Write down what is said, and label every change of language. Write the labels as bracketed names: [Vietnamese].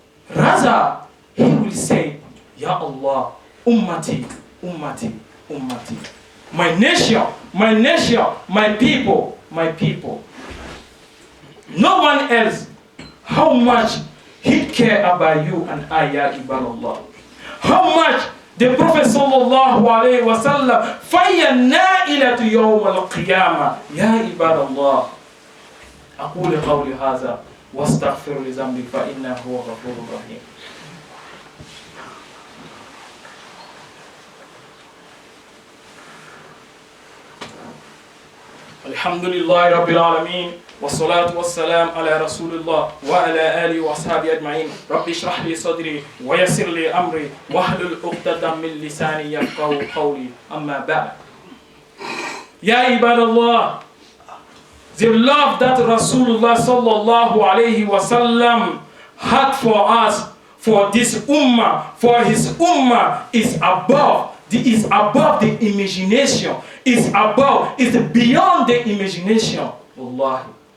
[English] Rather, he will say, Ya Allah, ummati, ummati, ummati. My nation, my people, my people. No one else. How much he care about you and I, Ya Ibadallah. [Arabic] How much the Prophet sallallahu alayhi wa sallam, فَيَا النَّائِلَةُ يَوْمَ الْقِيَامَةِ يَا عِبَادَ اللَّهِ أقول قولي هذا واستغفر لذنبي فإنه هو غفور رحيم. الحمد لله رب العالمين والصلاة والسلام على رسول الله وعلى آله وأصحابه أجمعين. رب اشرح لي صدري ويسر لي أمري واحلل عقدة من لساني يفقهوا قولي. أما بعد. [English] Ya Ibadallah, the love that Rasulullah sallallahu alayhi wa sallam had for us for this ummah, for his ummah is above the imagination, is beyond the imagination. Wallahi.